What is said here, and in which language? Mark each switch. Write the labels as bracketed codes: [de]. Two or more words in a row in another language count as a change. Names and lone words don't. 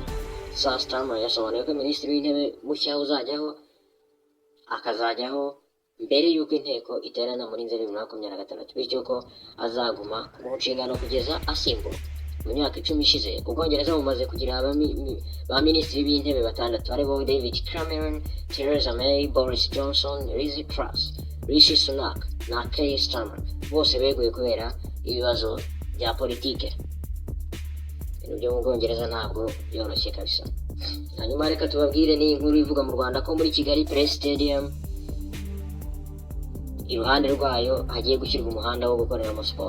[rw] Sir Starmer yasobanuye ko minisitiri w'intebe mushya akazajyaho mbere y'uko inteko iterana muri Nzeri 2026, bityo ko azaguma mu nshingano kugeza asimbuwe. mu myaka 10 ishize Ubwongereza bumaze kugira ba minisitiri b'intebe batandatu aribo David Cameron, Theresa May, Boris Johnson, Liz Truss, Rishi Sunak na Keir Starmer. Bose beguye kubera ibibazo bya politike. Ibintu byo mu Bwongereza ntabwo byoroshye kabisa. Hanyuma reka tubabwire ni inkuru ivuga mu Rwanda ko muri Kigali Press Stadium iruhande rwayo hagiye gushyirwa umuhanda wo gukoreramo siporo.